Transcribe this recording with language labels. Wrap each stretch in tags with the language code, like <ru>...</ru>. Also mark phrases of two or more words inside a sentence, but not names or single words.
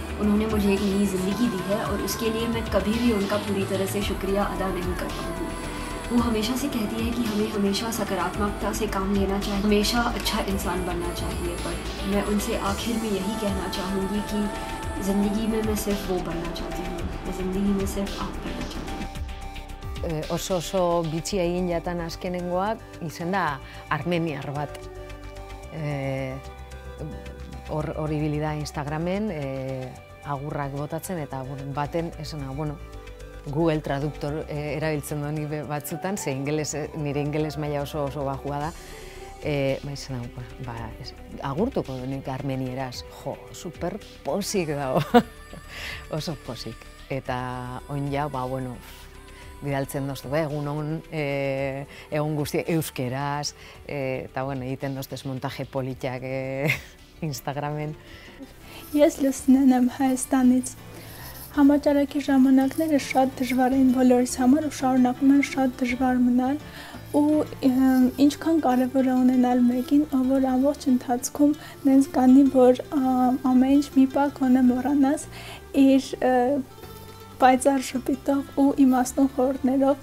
<hi>उन्होंने मुझे एक नई ज़िंदगी दी है और उसके लिए मैं कभी भी उनका पूरी तरह से शुक्रिया अदा नहीं कर पाऊँगी। वो हमेशा से कहती है कि हमें हमेशा सकारात्मकता से काम लेना चाहिए, हमेशा अच्छा इंसान बनना चाहिए। पर मैं उनसे आखिर में यही कहना चाहूँगी कि ज़िंदगी में मैं सिर्फ वो बनना चाहती हूँ, मैं ज़िंदगी में सिर्फ आप बनना चाहती हूँ।</hi> <eu>Oso bitxia egin jatan azkenengoak izen da armeniar bat. Hor ibili da Instagramen agurrak botatzen eta baten esena, Google Traductor erabiltzen duen batzutan, ze nire ingeles maila oso bajua da, esena, agurtuko denik armenieraz, super posik dago, oso posik. Eta oin ja, bidaltzen doztu, egun guzti euskeraz, eta egiten doztez montaje politiak Instagramen.</eu> <hy>Ես Լուսինեն եմ Հայաստանից։ Համաճարակի ժամանակները շատ դժվար էին բոլորիս համար ու շարունակում են շատ դժվար մնալ, ու ինչքան կարևոր է ունենալ մեկին, ով որ ամբողջ ընթացքում նենց կանի, որ ամեն ինչ մի պահ գոնե մոռանաս իր պայծառ շփիտով ու իմաստուն խորհուրդներով։</hy>